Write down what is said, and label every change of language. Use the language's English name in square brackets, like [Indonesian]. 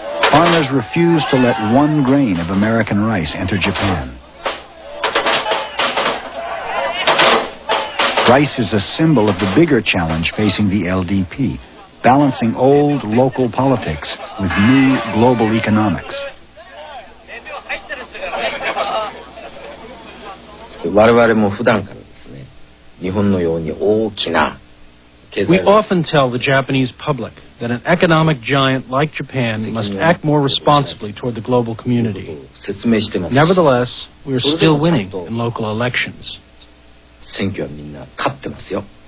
[English] Farmers refuse to let 1 grain of American rice enter Japan. Rice is a symbol of the bigger challenge facing the LDP, balancing old local politics with new global economics. [Japanese] 我々も普段からですね、日本のように大きな [English] We often tell the Japanese public that an economic giant like Japan must act more responsibly toward the global community. Nevertheless, we are still winning in local elections. [Japanese] 選挙はみんな勝ってますよ。